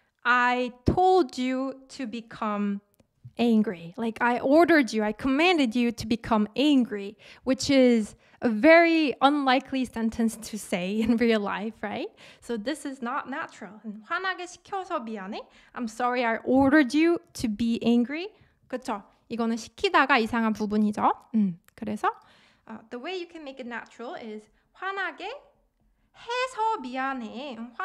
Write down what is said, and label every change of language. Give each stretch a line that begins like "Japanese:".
English: I told you to become angry. Like I commanded you to become angry, which is a very unlikely sentence to say in real life, right? So this is not natural.
Korean: 화나게 시켜서 미안해.
English: I'm sorry I ordered you to be angry.
Korean: 그쵸? 이거는 시키다가 이상한 부분이죠. 그래서
English: the way you can make it natural is
Korean: 화나게 해서 미안해.